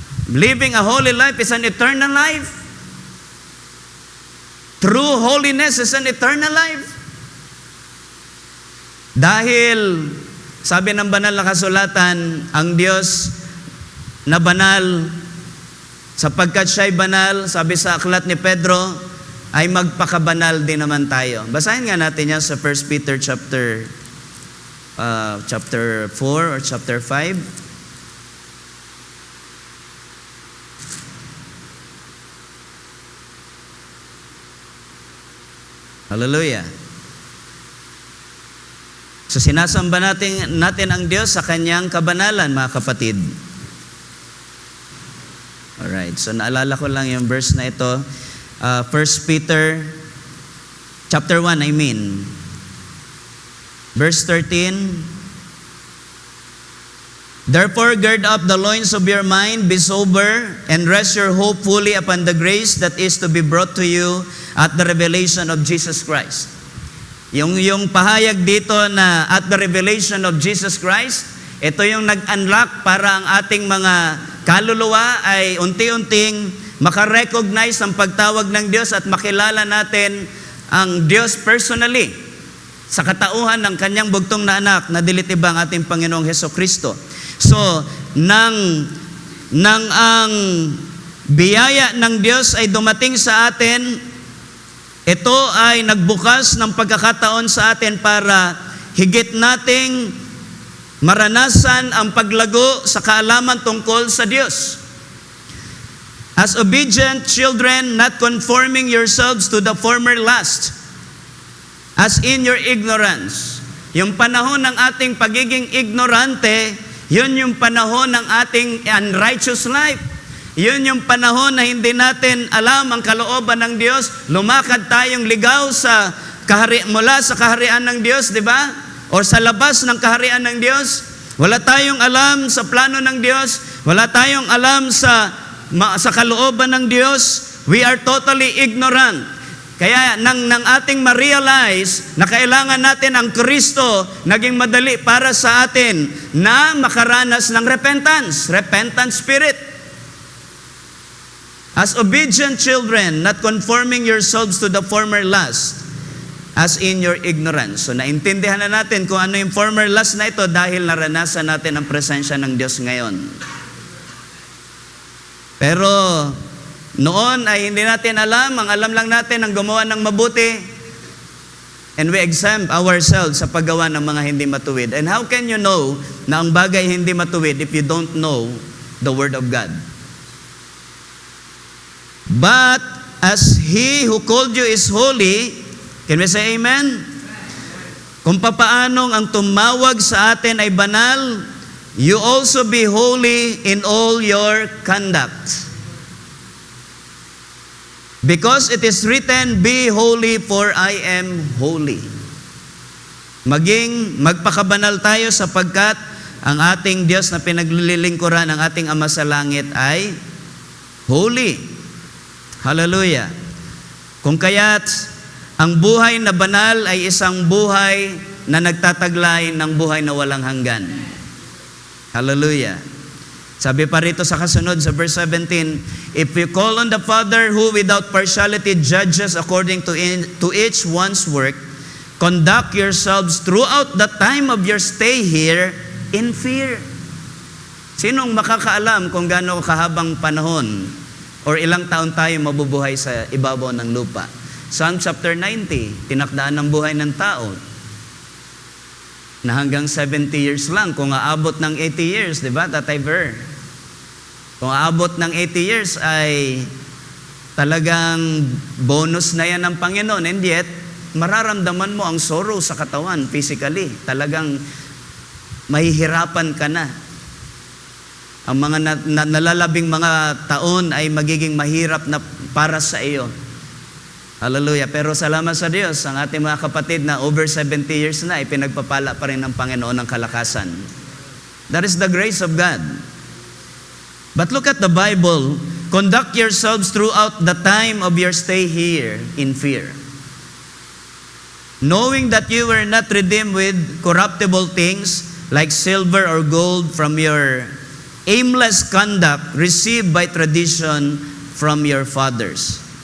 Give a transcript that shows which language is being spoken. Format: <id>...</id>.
<en>Living a holy life is an eternal life. True holiness is an eternal life.</en> <tl>Dahil, sabi ng banal na kasulatan, ang Diyos na banal, sapagkat siya'y banal, sabi sa aklat ni Pedro, ay magpakabanal din naman tayo. Basahin nga natin yan sa 1 Peter</tl> <en>chapter 4 or chapter 5. Hallelujah.</en> <tl>So sinasamba natin ang Diyos sa kanyang kabanalan, mga kapatid. Alright, so naalala ko lang yung verse na ito. 1 Peter chapter 1, verse 13.</tl> <en>Therefore, gird up the loins of your mind, be sober, and rest your hope fully upon the grace that is to be brought to you at the revelation of Jesus Christ.</en> <tl>Yung pahayag dito na</tl> <en>at the revelation of Jesus Christ,</en> <tl>ito yung nag-unlock para ang ating mga kaluluwa ay unti-unting makarecognize ang pagtawag ng Diyos at makilala natin ang Diyos personally sa katauhan ng kanyang bugtong na anak na dilitibang ating Panginoong Hesukristo. So, nang ang biyaya ng Diyos ay dumating sa atin, ito ay nagbukas ng pagkakataon sa atin para higit nating maranasan ang paglago sa kaalaman tungkol sa Diyos.</tl> <en>As obedient children, not conforming yourselves to the former lust, as in your ignorance.</en> <tl>Yung panahon ng ating pagiging ignorante, yun yung panahon ng ating</tl> <en>unrighteous life.</en> <tl>Yun yung panahon na hindi natin alam ang kalooban ng Diyos. Lumakad tayong ligaw mula sa kaharian ng Diyos, di ba? O sa labas ng kaharian ng Diyos. Wala tayong alam sa plano ng Diyos. Wala tayong alam sa kalooban ng Diyos.</tl> <en>We are totally ignorant.</en> <tl>Kaya nang ating ma-realize na kailangan natin ang Kristo, naging madali para sa atin na makaranas ng</tl> <en>repentant spirit. As obedient children, not conforming yourselves to the former lust, as in your ignorance.</en> <tl>So naintindihan na natin kung ano yung former lust na ito dahil naranasan natin ang presensya ng Diyos ngayon. Pero noon ay hindi natin alam, ang alam lang natin ang gumawa ng mabuti,</tl> <en>and we exempt ourselves</en> <tl>sa paggawa ng mga hindi matuwid.</tl> <en>And how can you know</en> <tl>na ang bagay hindi matuwid</tl> <en>if you don't know the Word of God? But as He who called you is holy, can we say amen?</en> <tl>Kung papaanong ang tumawag sa atin ay banal,</tl> <en>you also be holy in all your conduct. Because it is written, be holy for I am holy.</en> <tl>Magpakabanal tayo sapagkat ang ating Diyos na pinaglilingkuran ng ating Ama sa langit ay holy. Hallelujah. Kung kaya't ang buhay na banal ay isang buhay na nagtataglay ng buhay na walang hanggan. Hallelujah. Sabi pa rito sa kasunod sa verse 17,</tl> <en>if you call on the Father who without partiality judges according to each one's work, conduct yourselves throughout the time of your stay here in fear.</en> <tl>Sinong makakaalam kung gaano kahabang panahon or ilang taon tayo mabubuhay sa ibabaw ng lupa? Psalm chapter 90, tinakdaan ng buhay ng tao na hanggang 70 years lang. Kung aabot ng 80 years, di ba, Tatay Ver? Kung aabot ng 80 years ay talagang bonus na yan ng Panginoon.</tl> <en>And yet,</en> <tl>mararamdaman mo ang sorrow sa katawan physically. Talagang mahihirapan ka na. Ang mga nalalabing mga taon ay magiging mahirap na para sa iyo. Hallelujah. Pero salamat sa Diyos, ang ating mga kapatid na over 70 years na, ipinagpapala pa rin ng Panginoon ng kalakasan.</tl> <en>That is the grace of God. But look at the Bible. Conduct yourselves throughout the time of your stay here in fear, knowing that you were not redeemed with corruptible things like silver or gold from your aimless conduct received by tradition from your fathers.</en>